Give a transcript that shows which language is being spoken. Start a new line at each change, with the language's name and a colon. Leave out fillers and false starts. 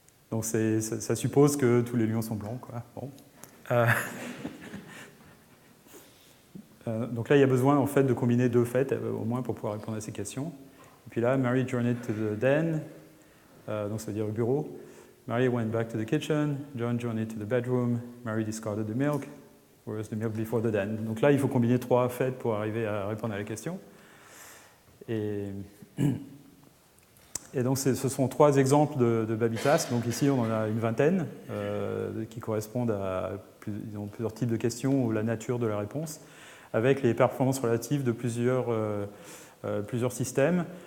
French: Donc ça suppose que tous les lions sont blancs, quoi. Bon. Donc là, il y a besoin en fait de combiner 2 faits au moins pour pouvoir répondre à ces questions. Et puis là,
English: Mary journeyed to the den,
French: donc ça veut dire au bureau.
English: Mary went back to the kitchen. John journeyed to the bedroom. Mary discarded the milk. Where was the milk before the den?
French: Donc là, il faut combiner 3 faits pour arriver à répondre à la question. Et donc, ce sont 3 exemples de baby tasks. Donc ici, on en a une vingtaine qui correspondent à plusieurs types de questions ou la nature de la réponse, avec les performances relatives de plusieurs systèmes.